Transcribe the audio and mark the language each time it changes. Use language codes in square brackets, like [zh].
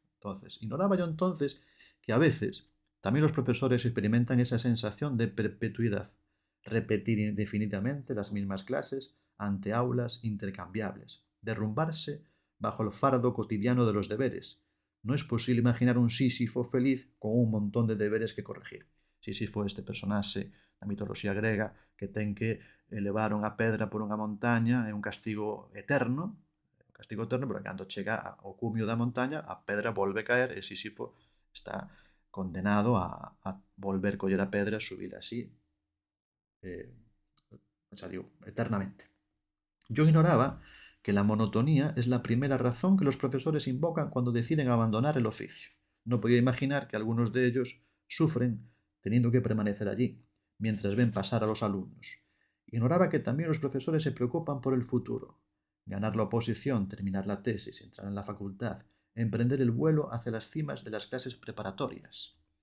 [es] Entonces, ignoraba yo entonces que a veces [gl] tamén os [es] profesores experimentan esa sensación de perpetuidad, repetir indefinidamente las mismas clases ante aulas intercambiables, derrumbarse bajo el fardo cotidiano de los deberes. No es posible imaginar un Sísifo feliz con un montón de deberes que corregir. [gl] Sísifo, este personaxe da mitoloxía grega que ten que elevar unha pedra por unha montaña é un castigo eterno, pero cando chega ao cumio da montaña a pedra volve a caer e Sísifo está condenado a volver coller a pedra e subir así xa digo, eternamente. [es] Yo ignoraba que la monotonía es la primera razón que los profesores invocan cuando deciden abandonar el oficio. No podía imaginar que algunos de ellos sufren teniendo que permanecer allí, mientras ven pasar a los alumnos. Ignoraba que también los profesores se preocupan por el futuro. Ganar la oposición, terminar la tesis, entrar en la facultad, emprender el vuelo hacia las cimas de las clases preparatorias.